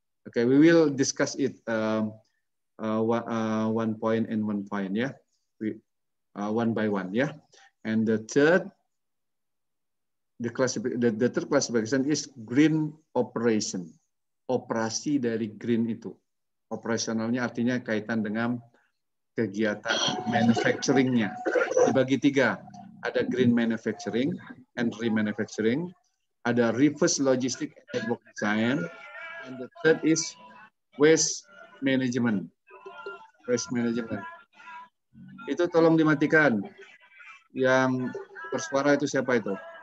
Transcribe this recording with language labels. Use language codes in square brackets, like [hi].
[en] Okay, we will discuss it one point and one point. Yeah, one by one. Yeah, and the third. The third classification is green operation. [id] Operasi dari green itu. Operasionalnya artinya kaitan dengan kegiatan manufacturing-nya. Dibagi 3. Ada green manufacturing and remanufacturing. Ada reverse logistic and network design. [en] And the third is waste management. [id] Waste management. Itu tolong dimatikan. Yang bersuara itu siapa itu?